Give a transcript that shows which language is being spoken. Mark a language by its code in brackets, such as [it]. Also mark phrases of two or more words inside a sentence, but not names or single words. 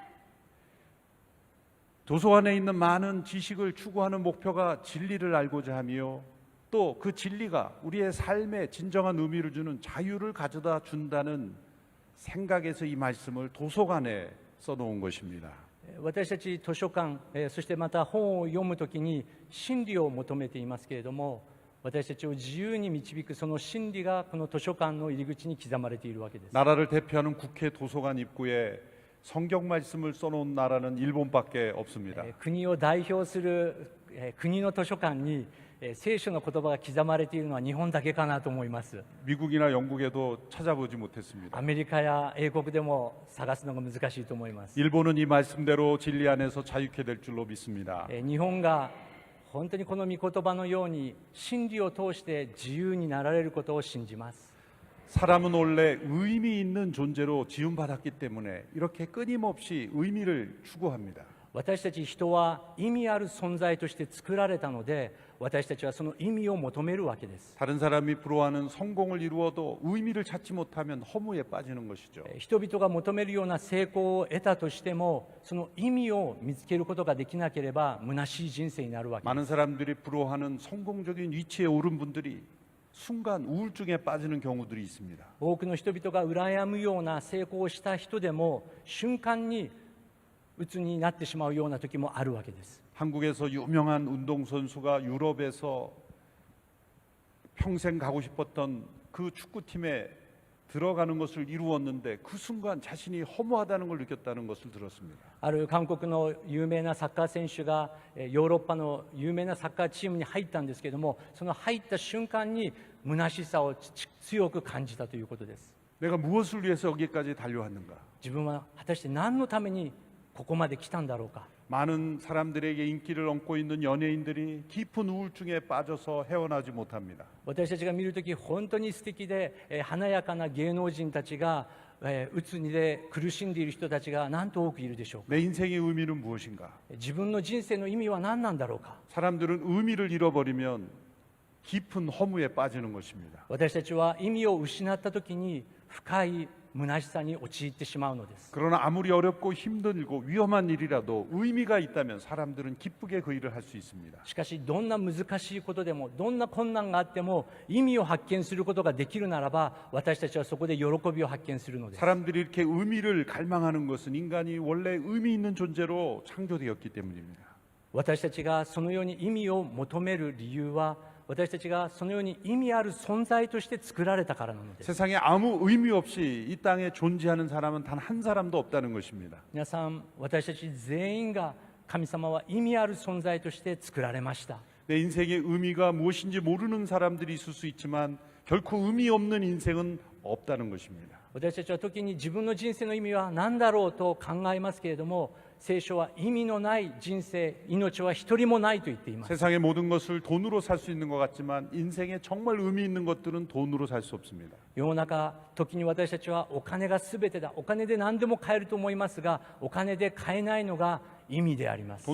[ko] 도서관에 있는 많은 지식을 추구하는 목표가 진리를 알고자 하며 또 그 진리가 우리의 삶에 진정한 의미를 주는 자유를 가져다 준다는 생각에서 이 말씀을 도서관에 써놓은 것입니다. [ja] 私たち図書館、そしてまた本を読むときに真理を求めていますけれども、私たちを自由に導くその真理がこの図書館の入り口に刻まれているわけです。 [ko] 나라를 대표하는 국회 도서관 입구에 성경 말씀을 써놓은 나라는 일본밖에 없습니다. [ja] 国を代表する国の図書館に聖書の言葉が刻まれているのは日本だけかなと思います。 [ko] 미국이나 영국에도 찾아보지 못했습니다. [ja] アメリカや英国でも探すのが難しいと思います。 [ko] 일본은 이 말씀대로 진리 안에서 자유케 될 줄로 믿습니다. [ja] 日本が本当にこの御言葉のように真理を通して自由になられることを信じます。 [ko] 사람은 원래 의미 있는 존재로 지음받았기 때문에 이렇게 끊임없이 의미를 추구합니다. [ja] 私たち人は意味ある存在として作られたので、私たちはその意味を求めるわけです。 [ko] 다른 사람이 부러워하는 성공을 이루어도 의미를 찾지 못하면 허무에 빠지는 것이죠. [ja] 人々が求めるような成功を得たとしても、その意味を見つけることができなければ虚しい人生になるわけです。 [ko] 많은 사람들이 부러워하는 성공적인 위치에 오른 분들이 순간 우울증에 빠지는 경우들이 있습니다. [ja] 多くの人々が羨むような成功をした人でも瞬間に鬱になってしまうような時もあるわけです。 [ko] 한국에서 유명한 운동선수가 유럽에서 평생 가고 싶었던 그 축구팀에 들어가는 것을 이루었는데 그 순간 자신이 허무하다는 걸 느꼈다는 것을 들었습니다. [ja] ある韓国の有名なサッカー選手がヨーロッパの有名なサッカーチームに入ったんですけれども、その入った瞬間に虚しさを強く感じたということです。 [ko] 내가 무엇을 위해서 여기까지 달려왔는가? [ja] 自分は果たして何のためにここまで来たんだろうか。 [ko] 많은 사람들에게 인기를 얻고 있는 연예인들이 깊은 우울증에 빠져서 헤어나지 못합니다. [ja] 私たちが見るとき本当に素敵で華やかな芸能人たちが鬱にで苦しんでいる人たちがなんと多くいるでしょうか。 [ko] 내 인생의 의미는 무엇인가? [ja] 自分の人生の意味は何なんだろうか。 [ko] 사람들은 의미를 잃어버리면 깊은 허무에 빠지는 것입니다. [ja] 私たちは意味を失ったときに深い虚しさに陥ってしまうのです。 [ko] 그러나 아무리 어렵고 힘들고 위험한 일이라도 의미가 있다면 사람들은 기쁘게 그 일을 할 수 있습니다. [ja] しかしどんな難しいことでもどんな困難があっても意味を発見することができるならば、私たちはそこで喜びを発見するのです。 [ko] 사람들이 이렇게 의미를 갈망하는 것은 인간이 원래 의미 있는 존재로 창조되었기 때문입니다. [ja] 私たちがそのように意味を求める理由は、私たちがそのように意味ある存在として作られたからなのです。 [ko] 세상에 아무 의미 없이 이 땅에 존재하는 사람은 단 한 사람도 없다는 것입니다. [ja] 皆さん、私たち全員が神様は意味ある存在として作られました。 [ko] 내 인생의 의미가 무엇인지 모르는 사람들이 있을 수 있지만 결코 의미 없는 인생은 없다는 것입니다. [ja] 私たちは時に自分の人生の意味は何だろうと考えますけれども、 聖書は意味のない人生、命は一人もないと言っています。 [ko] 세상의 모든 것을 돈으로 살 수 있는 것 같지만 인생에 정말 의미 있는 것들은 돈으로 살 수 없습니다. [ja] 世の中、時に私たちはお金が全てだ、お金で何でも買えると思いますが、お金で買えないのが意味であります。